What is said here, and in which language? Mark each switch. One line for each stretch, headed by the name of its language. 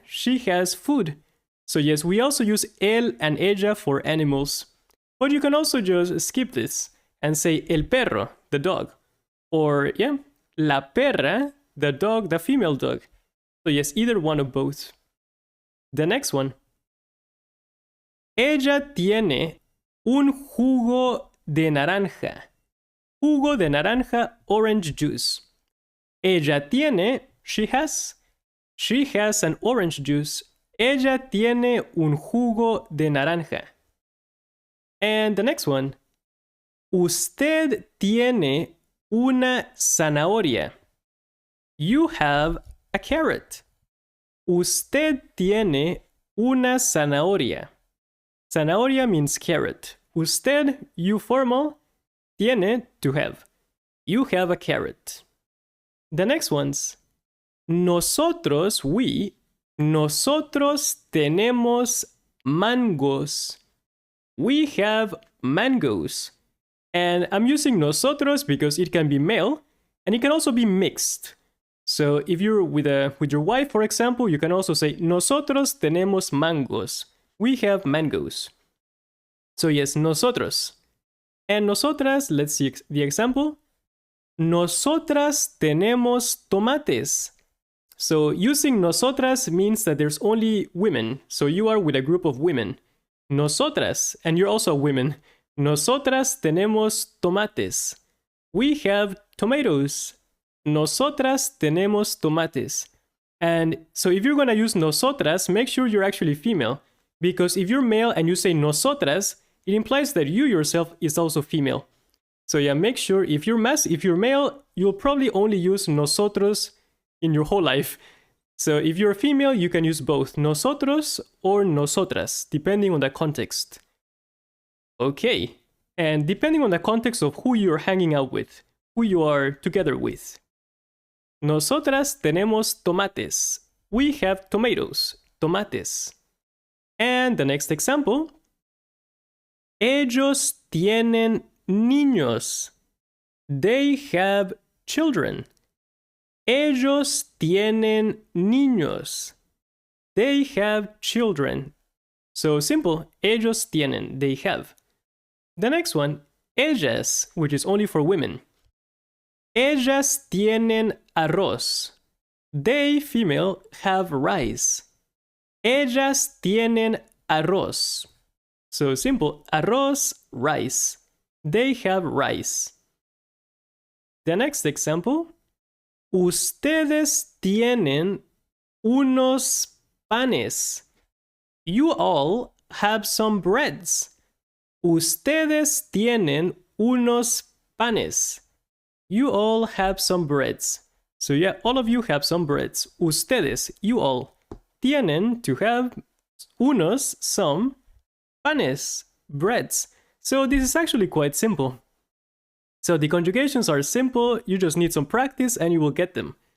English: She has food. So yes, we also use él and ella for animals. But you can also just skip this and say
Spanish: el perro,
English: the dog. Or yeah,
Spanish: la perra,
English: the dog, the female dog. So yes, either one of both. The next one.
Spanish: Ella tiene un jugo de naranja. Jugo de naranja,
English: orange juice.
Spanish: Ella tiene,
English: she has an orange juice.
Spanish: Ella tiene un jugo de naranja.
English: And the next one.
Spanish: Usted tiene una zanahoria.
English: You have a carrot.
Spanish: Usted tiene una zanahoria.
English: Zanahoria means carrot. Usted, you formal. Tiene, to have. You have a carrot. The next ones. Nosotros, we.
Spanish: Nosotros tenemos mangos.
English: We have mangoes. And I'm using nosotros because it can be male and it can also be mixed. So if you're with your wife, for example, you can also say
Spanish: nosotros tenemos mangos.
English: We have mangoes. So yes, nosotros. And nosotras, let's see the example.
Spanish: Nosotras tenemos tomates.
English: So using nosotras means that there's only women. So you are with a group of women. Nosotras, and you're also women.
Spanish: Nosotras tenemos tomates.
English: We have tomatoes.
Spanish: Nosotras tenemos tomates.
English: And so if you're going to use nosotras, make sure you're actually female. Because if you're male and you say nosotras, it implies that you yourself is also female. So yeah, make sure if you're male, you'll probably only use nosotros in your whole life. So if you're a female, you can use both nosotros or nosotras, depending on the context. Okay, and depending on the context of who you're hanging out with, who you are together with.
Spanish: Nosotras tenemos tomates.
English: We have tomatoes, tomates. And the next example.
Spanish: Ellos tienen niños.
English: They have children.
Spanish: Ellos tienen niños.
English: They have children. So simple.
Spanish: Ellos tienen.
English: They have. The next one. Ellas, which is only for women.
Spanish: Ellas tienen arroz.
English: They, female, have rice. Ellas tienen arroz. So simple. Arroz, rice. They have rice. The next example.
Spanish: Ustedes tienen unos panes.
English: You all have some breads.
Spanish: Ustedes tienen unos panes.
English: You all have some breads. So yeah, all of you have some breads. Ustedes, you all. Tienen, to have. Unos, some. Panes, breads. So this is actually quite simple. So the conjugations are simple, you just need some practice and you will get them.